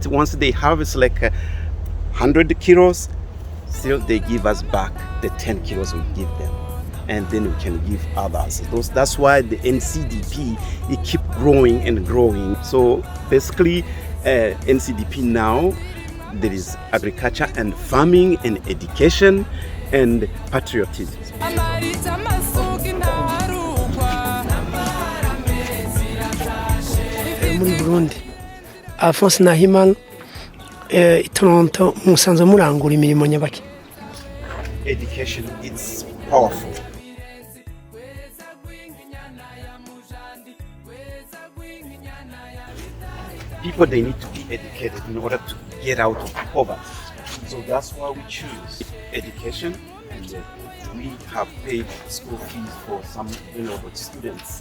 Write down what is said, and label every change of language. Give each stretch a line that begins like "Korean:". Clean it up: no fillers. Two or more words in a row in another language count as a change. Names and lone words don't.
English: Once they harvest like 100 kilos, still they give us back the 10 kilos we give them. And then we can give others. That's why the NCDP, it keep growing and growing. So basically, NCDP now, there is agriculture and farming and education and patriotism.
Rundi: Muri Burundi, Alphonse Nahimana, Toronto, musanze murangura imirimo nyabaki.
English: Education, it's powerful. People, they need to be educated in order to get out of poverty. So that's why we choose education, and we have paid school fees for some students.